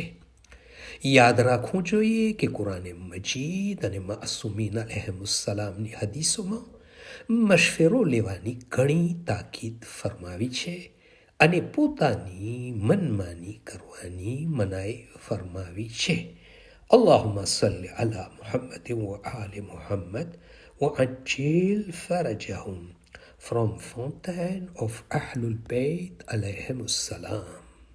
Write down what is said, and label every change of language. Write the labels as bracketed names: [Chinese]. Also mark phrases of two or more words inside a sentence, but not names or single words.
[Gujarati] યાદ રાખવું જોઈએ કે કુરાને મજીદ અને માસૂમીન અલૈહિસ્સલામની હદીસોમાં મશવરો લેવાની ઘણી તાકીદ ફરમાવી છે, અને પોતાની મનમાની કરવાની મનાઈ ફરમાવી છે. [Arabic] اللهم صل على محمد وآل محمد وعجل فرجهم [English] from Fountain of Ahlul Bayt [Arabic] عليهم السلام.